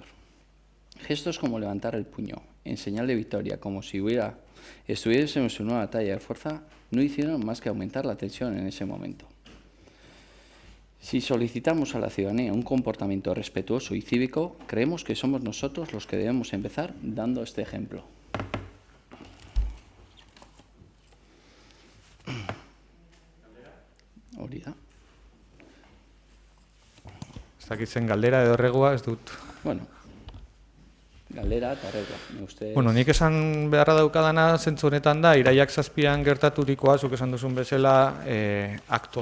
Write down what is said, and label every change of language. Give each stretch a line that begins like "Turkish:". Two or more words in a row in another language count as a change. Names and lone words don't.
Spanish: Gestos como levantar el puño en señal de victoria, como si estuviésemos en una batalla de fuerza, no hicieron más que aumentar la tensión en ese momento. Si solicitamos a la ciudadanía un comportamiento respetuoso y cívico, creemos que somos nosotros los que debemos empezar dando este ejemplo.
Basque: Hori da. Ez dakitzen galdera edo erregua ez dut. Bueno, galdera eta erregua. Bueno, nik esan beharra daukadana zentzu honetan da, iraiak 7an gertaturikoa, zuk esan duzun bezala, akto